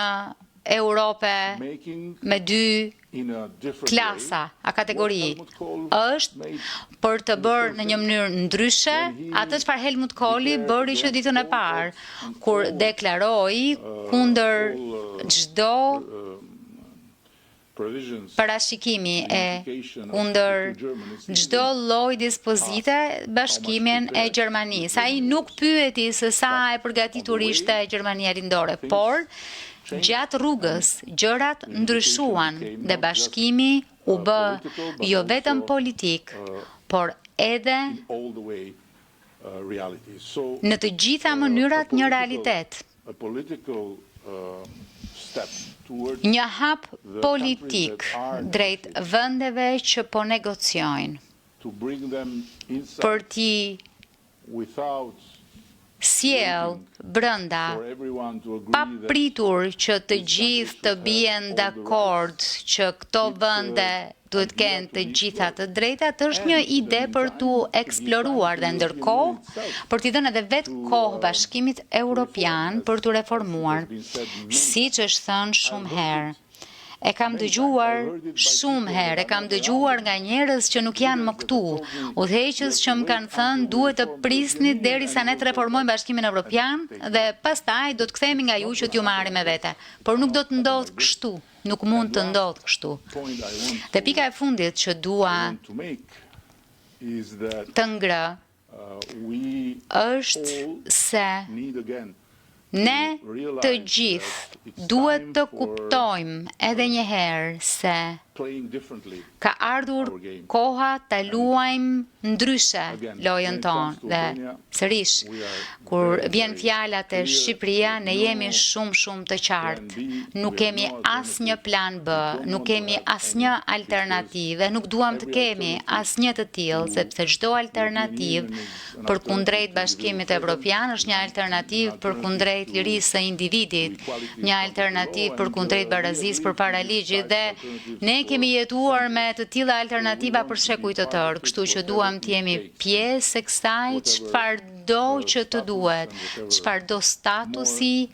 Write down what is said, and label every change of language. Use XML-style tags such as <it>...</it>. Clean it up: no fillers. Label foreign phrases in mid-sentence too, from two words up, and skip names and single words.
<sq>Europe me 2 klasa, a kategori, është për të bërë në një mënyrë ndryshe atë çfarë Helmut Kohli bëri që ditën e parë, kur deklaroi kundër çdo parashikimi e kundër çdo lloj dispozite bashkimin e Gjermanisë. Ai nuk pyeti se sa e përgatitur ishte Gjermania lindore, por gjatë rrugës gjërat ndryshuan dhe bashkimi u bë jo vetëm politik, por edhe</sq> <en>all the way reality. So</en> <sq>në të gjitha mënyrat një realitet.</sq> <en>a political step towards</en> <sq>Një hap politik drejt vendeve që po negociojnë</sq> <en>to bring them inside</en> <sq>për t'i</sq> <en>without</en> <sq>sjell brenda,</sq> <en>for everyone to</en> <sq>pa</sq> <en>agree that</en> <sq>pritur që të gjithë të bien dakord që këto vende duhet kenë të gjitha të drejtat, është një ide për t'u eksploruar dhe ndërkohë për t'i dhënë edhe vetë kohë Bashkimit Evropian për t'u reformuar. Siç është thënë shumë herë, e kam dëgjuar shumë herë, e kam dëgjuar nga njerëz që nuk janë më këtu, udhëheqës që më kanë thënë duhet të prisni derisa ne të reformojmë Bashkimin Evropian dhe pastaj do të kthehemi nga ju që t'ju marrim me vete. Por nuk do të ndodhë kështu, nuk mund të ndodhë kështu.</sq> <en>point I want</en> <sq>Dhe pika e fundit që dua</sq> <en>to make is that</en> <sq>të ngrë</sq> <en>we</en> <sq>është se</sq> <en>need again</en> <sq>ne të gjithë duhet të kuptojmë edhe një herë se</sq> <en>playing differently.</en> <sq>ka ardhur koha të luajmë ndryshe lojën tonë dhe sërish, kur vjen fjala te Shqipëria, ne jemi shumë të qartë. Nuk kemi asnjë plan B, nuk kemi asnjë alternativë, nuk duam të kemi asnjë të tillë, sepse çdo alternativë përkundrejt Bashkimit Evropian është një alternativë përkundrejt lirisë së individit, një alternativë përkundrejt barazisë përpara ligjit dhe ne kemi jetuar me të tilla alternativa për shekuj të tërë, kështu që duam të jemi pjesë e kësaj, çfarëdo që të duhet, çfarëdo statusi</sq>